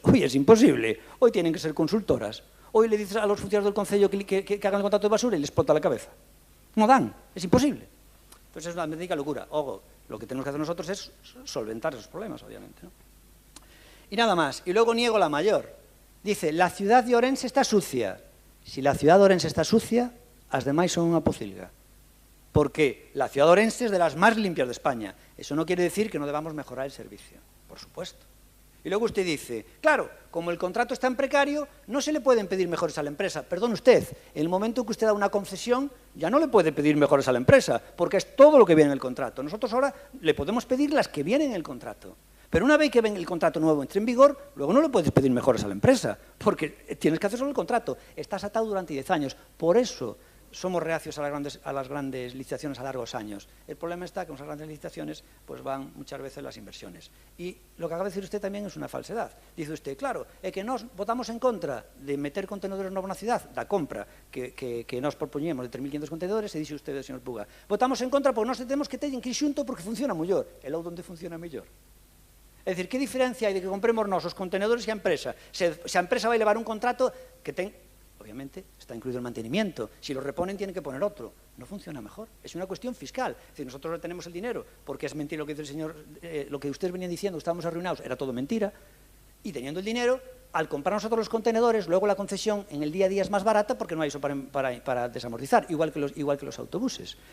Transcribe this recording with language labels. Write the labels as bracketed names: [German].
[Spanish] Hoy es imposible, hoy tienen que ser consultoras. Hoy le dices a los funcionarios del concello que hagan el contrato de basura y les explota la cabeza. No dan, es imposible. Entonces es una auténtica locura. Ojo, lo que tenemos que hacer nosotros es solventar esos problemas, obviamente, ¿no? Y nada más. Y luego niego la mayor. Dice, la ciudad de Ourense está sucia. Si la ciudad de Ourense está sucia, [Galician] as demais son unha pocilga. [Spanish] Porque la ciudad de Ourense es de las más limpias de España. Eso no quiere decir que no debamos mejorar el servicio, por supuesto. Y luego usted dice, claro, como el contrato está en precario, no se le pueden pedir mejores a la empresa. Perdón usted, en el momento que usted da una concesión, ya no le puede pedir mejores a la empresa, porque es todo lo que viene en el contrato. Nosotros ahora le podemos pedir las que vienen en el contrato. Pero una vez que el contrato nuevo entre en vigor, luego no le puedes pedir mejoras a la empresa, porque tienes que hacer solo el contrato. Estás atado durante 10 años. Por eso somos reacios a las grandes licitaciones a largos años. El problema está que en esas grandes licitaciones pues van muchas veces las inversiones. Y lo que acaba de decir usted también es una falsedad. [Galician] Dice usted, claro, é que nós votamos en contra de meter contenedores novos na cidade, da compra que nós propoñemos de 3.500 contenedores, e dixe usted, señor Puga, votamos en contra porque nós temos que teñen que ir xunto porque funciona mellor. E logo onde funciona mellor? É dicir, que diferencia hai de que compremos nós os contenedores e a empresa? Se a empresa vai levar un contrato que ten... [Spanish] Obviamente está incluido el mantenimiento. Si lo reponen, tienen que poner otro. No funciona mejor. Es una cuestión fiscal. Es decir, nosotros tenemos el dinero, porque es mentira lo que dice el señor, lo que ustedes venían diciendo, estábamos arruinados, era todo mentira. Y teniendo el dinero, al comprar nosotros los contenedores, luego la concesión en el día a día es más barata porque no hay eso para desamortizar, igual que los autobuses.